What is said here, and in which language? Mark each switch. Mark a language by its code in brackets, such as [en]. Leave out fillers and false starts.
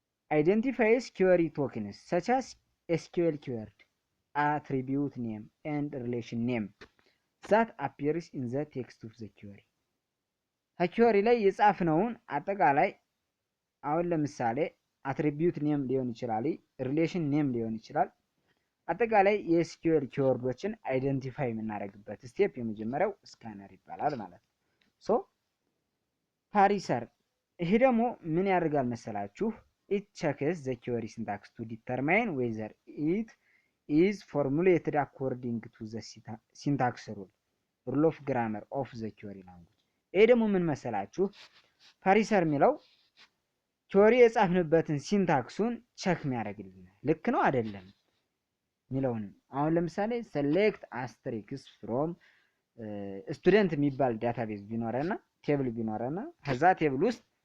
[en] አይደንቲፋይስ ኪወሪ ቶክንስ ሰች አስ ኤስኪዩኤል ኪወርድ attribute name and relation name that appears in the text of the query። [am] ከኪወሪ ላይ የጻፍነውን አጠቃላይ አሁን ለምሳሌ አትሪቢዩት ኔም ሊሆን ይችላል፣ ሪሌሽን ኔም ሊሆን ይችላል። አጠቃላይ የኤስኪዩኤል ኪወርዶችን አይደንቲፋይ የምናደርግበት ስቴፕ የመጀመሪያው ስካነር ይባላል ማለት ነው። ፓሪሰር ይሄ ደግሞ ምን ያደርጋል መሰላችሁ? [en] it checks the query syntax to determine whether it is formulated according to the syntax rule of grammar of the query language። [am] ይሄ ደግሞ ምን መሰላችሁ? ፓሪሰር የሚለው ቲዮሪ የጻፍንበትን ሲንታክሱን ቸክ የሚያደርግልን ልክ ነው አይደለም የሚለውን። አሁን ለምሳሌ ሴሌክት አስትሪክስ ፍሮም ስቱደንት የሚባል ዳታቤዝ ቢኖረና ቴብል ቢኖረና ከዛ ቴብል ውስጥ